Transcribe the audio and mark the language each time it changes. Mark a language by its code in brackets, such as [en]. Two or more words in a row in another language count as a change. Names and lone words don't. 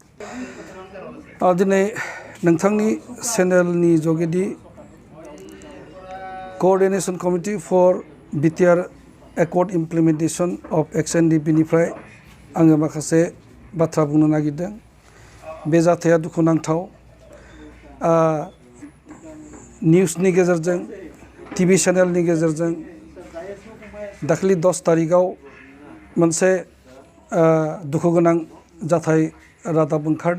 [brx] दिनै नोंथांनि चेनेलनि जगेदि Co-ordination Committee for BTR Accord Implementation of Ex NDFB निफ्राय आङो माखासे बाथ्रा बुंनो नागिरदों। बे जाथाया दुखुनांथाव। निउसनि गेजेरजों टिभि चेनेलनि गेजेरजों दाखालि 10 तारिखाव मोनसे दुखु गोनां जाथाय रादाब ओंखारदों।